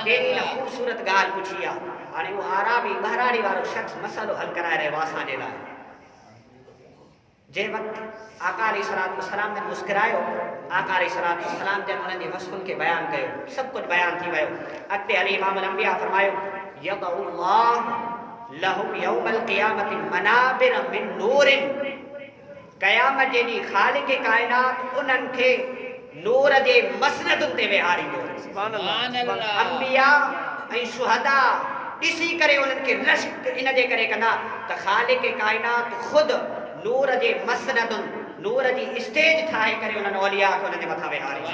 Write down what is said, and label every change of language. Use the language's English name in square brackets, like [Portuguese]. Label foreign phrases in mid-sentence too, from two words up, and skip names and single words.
[Sindhi] केॾी न ख़ूबसूरत ॻाल्हि पुछी आहे। हाणे उहो आराबी बहराड़ी वारो शख़्स मसइलो हल कराए रहियो आहे असांजे लाइ। जंहिं वक़्तु आका [Arabic] عليه الصلاة والسلام [Sindhi] ने मुस्कुरायो, आका [Arabic] عليه الصلاة والسلام [Sindhi] जन उन्हनि जी वसफ़ुनि खे बयानु कयो, सभु कुझु बयानु थी वियो। अॻिते हली [Arabic] إمام الأنبياء [Sindhi] फरमायो [Arabic] يضع الله لهم يوم القيامة منابر من نور, [Sindhi] क़यामत जे ॾींहुं ख़ालिक़ काइनात उन्हनि खे नूर जे मसनदुनि ते वेहारींदो। [Arabic] سبحان الله. [Sindhi] अंबिया ऐं शुहदा ॾिसी करे उन्हनि खे रश्क इन जे करे कंदा त ख़ालिक़ काइनात ख़ुदि नूर जे मसनदुनि नूर जी स्टेज ठाहे करे उन्हनि औलिया खे उन्हनि जे मथां वेहारींदो।